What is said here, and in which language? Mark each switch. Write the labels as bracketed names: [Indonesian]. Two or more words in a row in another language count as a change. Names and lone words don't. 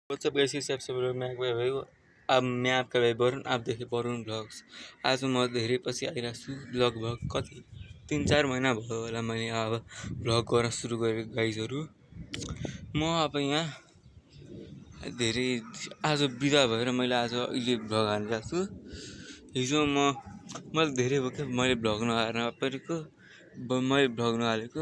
[English] whatsup guys, [Hindi] इस एपिसोड में मैं भाइ अब मैं आपका भाइ वरुण, आप देखे वरुण ब्लग्स। [Nepali] आज म धेरै पछि आइरहेको छु। लगभग कति 3-4 महिना भयो होला मैले अब भ्लग गर्न सुरु गरेको गाइजहरू। म अब यहाँ धेरै आज बिदा भएर मैले आज अहिले भ्लग हालिरहेको छु। हिजो मैले धेरै भयो क्या मैले भ्लग नपरेको, मैले भ्लग नहालेको।